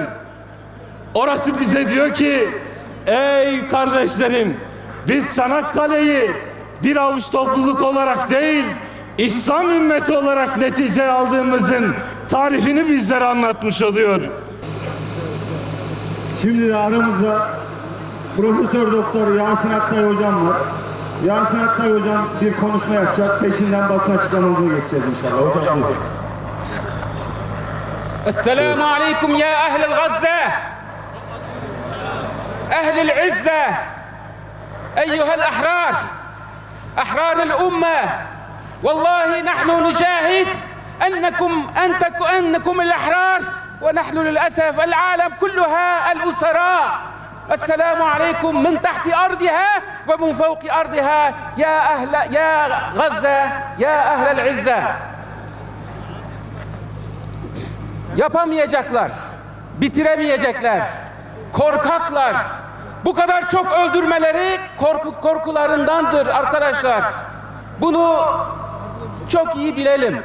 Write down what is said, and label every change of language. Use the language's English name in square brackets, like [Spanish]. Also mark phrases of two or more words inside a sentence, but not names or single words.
[Turkish] Orası bize diyor ki, ey kardeşlerim, biz Çanakkale'yi bir avuç topluluk olarak değil, İslam ümmeti olarak netice aldığımızın tarifini bizlere anlatmış oluyor. Şimdi de aramızda Profesör Doktor Yasin Aktay hocam var. Yasin Aktay hocam bir konuşma yapacak. Peşinden basın açıklamamıza geçeceğiz inşallah. Hocam buyurun. [Arabic] السلام عليكم يا أهل الغزة أهل العزة أيها الأحرار أحرار الأمة والله نحن نجاهد أنكم الأحرار ونحن للأسف العالم كلها الأسراء السلام عليكم من تحت أرضها ومن فوق أرضها يا غزة يا أهل العزة. [Turkish] Yapamayacaklar, bitiremeyecekler, korkaklar. Bu kadar çok öldürmeleri korkularındandır arkadaşlar. Bunu çok iyi bilelim.